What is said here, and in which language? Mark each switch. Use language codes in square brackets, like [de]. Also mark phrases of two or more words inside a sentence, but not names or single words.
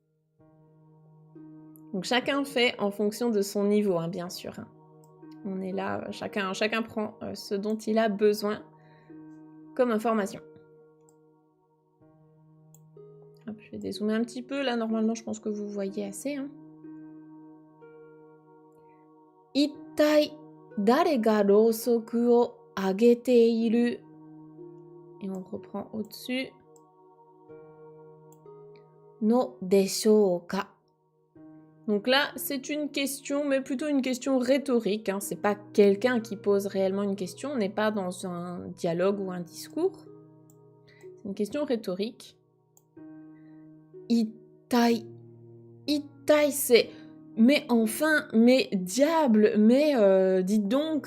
[fr] Donc chacun fait en fonction de son niveau, hein, bien sûr. Hein. On est là, chacun prend ce dont il a besoin comme information. Hop, je vais dézoomer un petit peu. Là, normalement, je pense que vous voyez assez. Hein. [ja] 一体、誰が蝋燭を上げている. [fr] Et on reprend au-dessus. [ja] のでしょうか. [fr] Donc là, c'est une question, mais plutôt une question rhétorique. Hein. C'est pas quelqu'un qui pose réellement une question. On n'est pas dans un dialogue ou un discours. C'est une question rhétorique. [ja] Ittai. Ittai, [fr] c'est mais enfin, mais diable, mais dites donc.